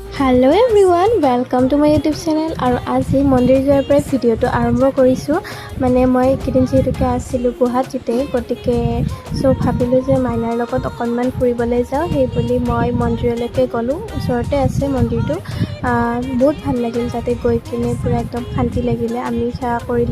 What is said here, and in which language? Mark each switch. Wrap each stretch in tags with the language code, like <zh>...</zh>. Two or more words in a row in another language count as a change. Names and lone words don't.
<en>Hello everyone welcome to my YouTube channel</en> <hi>और आज मंदिर</hi> <as>जोৱাৰ পৰা ভিডিঅ'টো আৰম্ভ কৰিছোঁ মানে মই কিদিন যেহেতুকে আছিলোঁ গুৱাহাটীতে গতিকে ভাবিলোঁ যে মাইনাৰ লগত অকণমান ফুৰিবলৈ যাওঁ সেই বুলি মই মন্দিৰলৈকে গ'লোঁ ওচৰতে আছে মন্দিৰটো বহুত ভাল লাগিল তাতে গৈ কিনে পুৰা একদম শান্তি লাগিলে আমি সেৱা কৰিলোঁ</as>